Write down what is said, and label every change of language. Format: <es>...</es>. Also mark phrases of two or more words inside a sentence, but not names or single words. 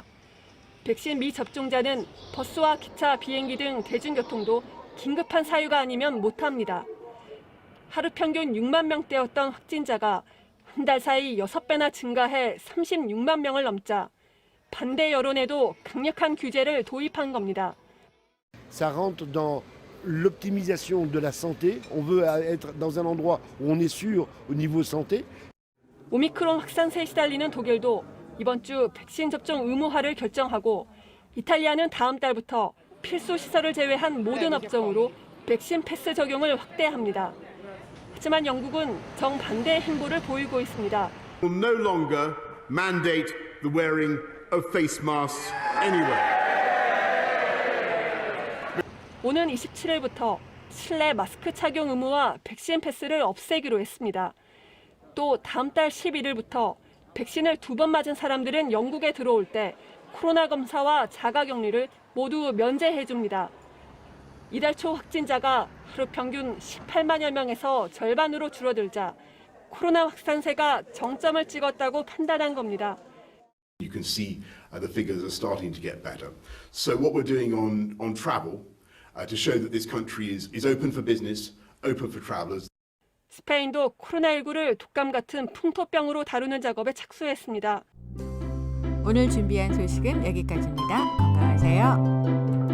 <ko>백신 미접종자는 버스와 기차, 비행기 등 대중교통도 긴급한 사유가 아니면 못합니다. 하루 평균 6만 명대였던 확진자가 한 달 사이 6배나 증가해 36만 명을 넘자 반대 여론에도 강력한 규제를 도입한 겁니다.</ko> <fr>Ça rentre dans l'optimisation de la santé. On veut être dans un endroit où on est sûr au niveau santé.</fr> <ko>오미크론 확산세에 시달리는 독일도 이번 주 백신 접종 의무화를 결정하고 이탈리아는 다음 달부터 필수 시설을 제외한 모든 업종으로 백신 패스 적용을 확대합니다. 하지만 영국은 정반대의 행보를 보이고 있습니다.</ko> <en>Will no longer mandate the wearing of face masks anywhere.</en> <ko>오는 27일부터 실내 마스크 착용 의무와 백신 패스를 없애기로 했습니다. 또 다음 달 11일부터 백신을 2번 맞은 사람들은 영국에 들어올 때 코로나 검사와 자가격리를 모두 면제해 줍니다. 이달 초 확진자가 하루 평균 18만여 명에서 절반으로 줄어들자 코로나 확산세가 정점을 찍었다고 판단한 겁니다.</ko> <en>You can see the figures are starting to get better. So what we're doing on travel to show that this country is open for business, open for travelers.</en> <ko>스페인도 코로나19를 독감 같은 풍토병으로 다루는 작업에 착수했습니다. 오늘 준비한 소식은 여기까지입니다. 건강하세요.</ko>